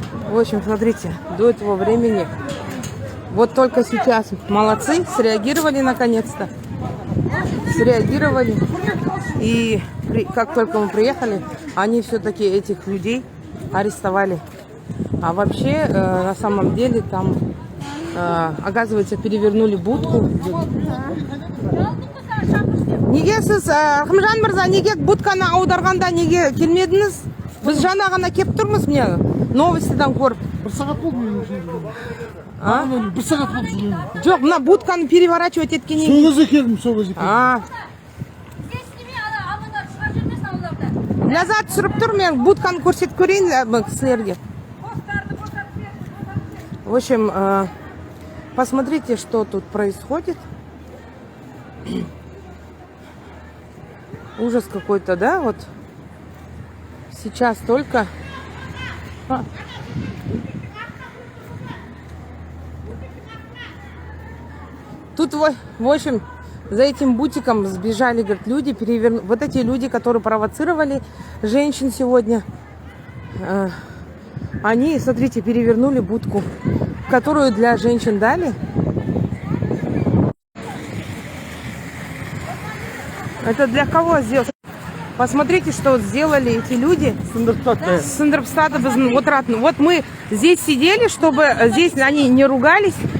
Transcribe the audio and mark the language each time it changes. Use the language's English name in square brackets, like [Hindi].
[Russian] В общем, смотрите, до этого времени, вот только сейчас молодцы, среагировали наконец-то. Среагировали. И как только мы приехали, они все-таки этих людей арестовали. А вообще, на самом деле, там, оказывается, перевернули будку. [Kazakh] Неге сіз Рахымжан мырза, неге будканы аударғанда неге келмедіңіз? Біз жаңа ғана келіп тұрмыз, міне новостьтан көріп. [Turkish] Bir saat oldu mu? Bir saat oldu. [Kazakh] Жоқ, мына будканы переворачивать еткеннен Сол кезде келдім, сол кезде келдім. Ләззат түсіріп тұр, мен будканы көрсетіп көрейін кісілерге. [Russian] В общем, посмотрите, что тут происходит. Ужас какой-то, да? Вот сейчас только... Тут, в общем, за этим бутиком сбежали, говорят, люди, вот эти люди, которые провоцировали женщин сегодня, они, смотрите, перевернули будку, которую для женщин дали. Это для кого сделать? Посмотрите, что вот сделали эти люди. Сындырпстата біздің отыратын. Вот мы здесь сидели, чтобы здесь они не ругались.